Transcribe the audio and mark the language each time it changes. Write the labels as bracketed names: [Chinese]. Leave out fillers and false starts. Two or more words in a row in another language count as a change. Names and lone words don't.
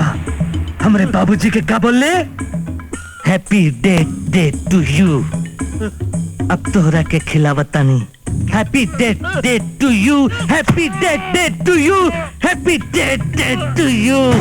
[Bhojpuri] हमरे बाबूजी के क्या बोले? [English] happy day to you. [Bhojpuri] अब तोहरा के खिलावता नहीं। [English] happy day to you, happy day to you, happy day to you.